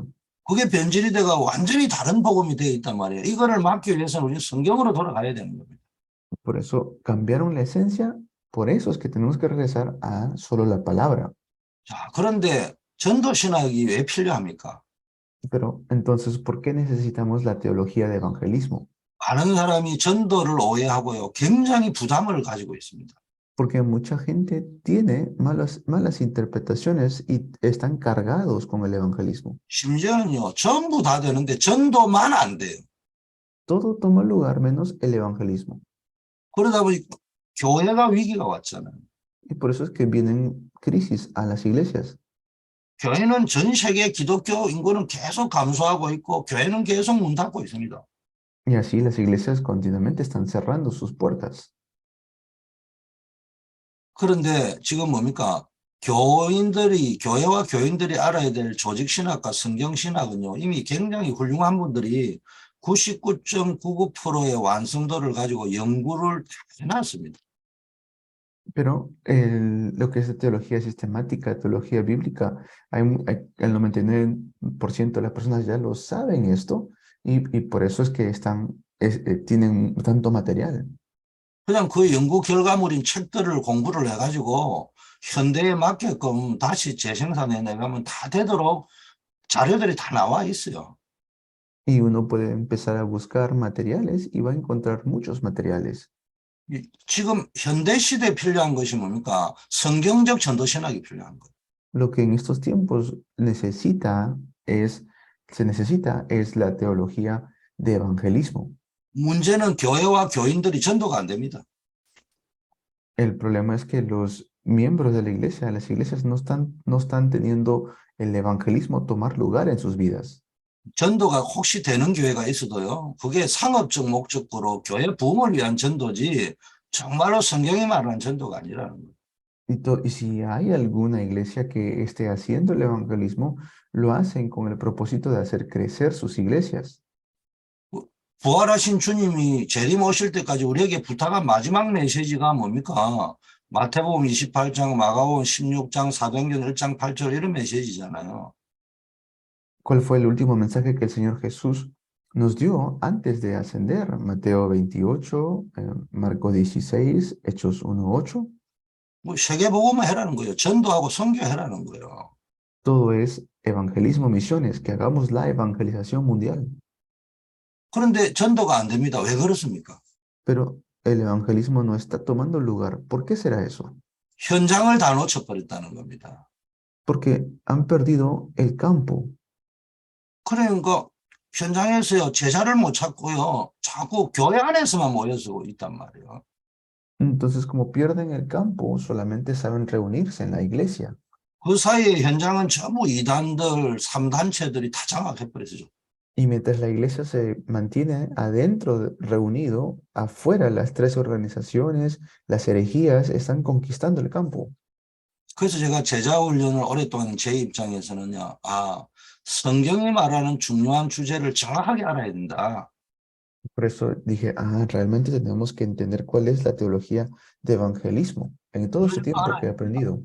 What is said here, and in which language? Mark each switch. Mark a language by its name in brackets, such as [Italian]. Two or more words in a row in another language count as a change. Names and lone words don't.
[Korean] 그게 변질이 돼가 완전히 다른 복음이 되어 있단 말이에요. 이거를 막기 위해서는 우리는 성경으로 돌아가야 되는 겁니다. [Spanish] Por eso cambiaron la esencia, por eso es que tenemos que regresar a solo la palabra. [Korean] 자, 그런데 전도 신학이 왜 필요합니까? [Spanish] Pero entonces, ¿por qué necesitamos la teología de evangelismo? [Korean] 많은 사람이 전도를 오해하고요. 굉장히 부담을 가지고 있습니다. [Spanish] Porque mucha gente tiene malas interpretaciones y están cargados con el evangelismo. [Korean] 심지어는요, 전부 다 되는데 전도만 안 돼요. [Spanish] Todo toma lugar menos el evangelismo. [Korean] 그러다 보니 교회가 위기가 왔잖아요. [Spanish] Y por eso es que vienen crisis a las iglesias. [Korean] 교회는 전 세계 기독교 인구는 계속 감소하고 있고 교회는 계속 문 닫고 있습니다. [Spanish] Y así las iglesias continuamente están cerrando sus puertas. [Korean] 그런데 지금 뭡니까? 교회와 교인들이 알아야 될 조직신학과 성경신학은요, 이미 굉장히 훌륭한 분들이 99.99%의 완성도를 가지고 연구를 다 해놨습니다. [Spanish] Pero lo que es teología sistemática, teología bíblica, el 99% de las personas ya lo saben esto y por eso es que tienen tanto material. [Korean] 그냥 그 연구 결과물인 책들을 공부를 해가지고 현대에 맞게끔 다시 재생산해 내가면 다 되도록 자료들이 다 나와 있어요. [Spanish] Y uno puede empezar a buscar materiales y va a encontrar muchos materiales. [Korean] 지금 현대 시대에 필요한 것이 뭡니까? 성경적 전도신학이 필요한 거예요. [Spanish] Lo que en estos tiempos se necesita es la teología de evangelismo. [Korean] 문제는 교회와 교인들이 전도가 안 됩니다. [Spanish] El problema es que los miembros de la iglesia, las iglesias no están teniendo el evangelismo tomar lugar en sus vidas. [Korean] 전도가 혹시 되는 교회가 있어도요, 그게 상업적 목적으로 교회 부흥을 위한 전도지 정말로 성경이 말하는 전도가 아니라는 거예요. [Spanish] Y si hay alguna iglesia que esté haciendo el evangelismo, lo hacen con el propósito de hacer crecer sus iglesias. [Korean] 부활하신 주님이 재림 오실 때까지 우리에게 부탁한 마지막 메시지가 뭡니까? 마태복음 28장, 마가복음 16장, 사도행전 1장 8절 이런 메시지잖아요. [Spanish] ¿Cuál fue el último mensaje que el Señor Jesús nos dio antes de ascender? Mateo 28, Marcos 16, Hechos 1:8. [Korean] 뭐 세계복음을 해라는 거예요. 전도하고 선교해라는 거예요. [Spanish] Todo es evangelismo, misiones, que hagamos la evangelización mundial. [Korean] 그런데 전도가 안 됩니다. 왜 그렇습니까? [Spanish] Pero el evangelismo no está tomando lugar. ¿Por qué será eso? [Korean] 현장을 다 놓쳐버렸다는 겁니다. [Spanish] Porque han perdido el campo. [Korean] 그러니까 현장에서요, 제자를 못 찾고요, 자꾸 교회 안에서만 모여서 있단 말이에요. [Spanish] Entonces, como pierden el campo, solamente saben reunirse en la iglesia. [Korean] 그 사이에 현장은 전부 이단들, 3단체들이 다 장악해버렸죠. [Spanish] Y mientras la iglesia se mantiene adentro, reunido, afuera las tres organizaciones, las herejías están conquistando el campo. [Korean] 그래서 제가 제자 훈련을 오랫동안 제 입장에서는요, 성경이 말하는 중요한 주제를 정확하게 알아야 된다. [Spanish] Por eso dije, realmente tenemos que entender cuál es la teología de evangelismo en todo este tiempo que he aprendido.